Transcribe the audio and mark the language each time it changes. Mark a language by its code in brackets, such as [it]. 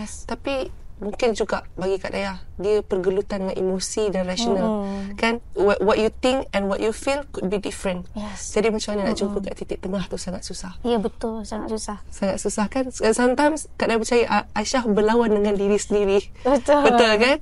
[ms] Tapi mungkin juga bagi Kak Dayah, dia pergelutan dengan emosi dan rasional kan. [en] What you think and what you feel could be different. [ms] Jadi macam mana nak jumpa kat titik tengah tu sangat susah. Ya betul, sangat susah kan. Sometimes Kak Dayah percaya Aisyah berlawan dengan diri sendiri. Betul kan.